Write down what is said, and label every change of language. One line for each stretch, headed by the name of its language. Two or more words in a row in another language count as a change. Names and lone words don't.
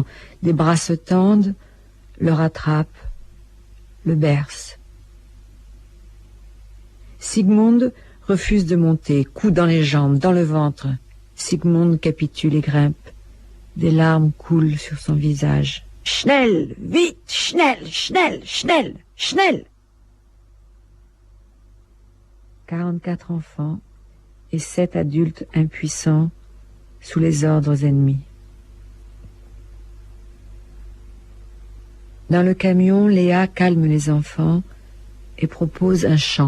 French: Des bras se tendent, le rattrape, le berce. Sigmund refuse de monter, coup dans les jambes, dans le ventre. Sigmund capitule et grimpe. Des larmes coulent sur son visage.
German: Schnell, vite, schnell, schnell, schnell, schnell.
French: 44 enfants et 7 adultes impuissants sous les ordres ennemis. Dans le camion, Léa calme les enfants et propose un chant.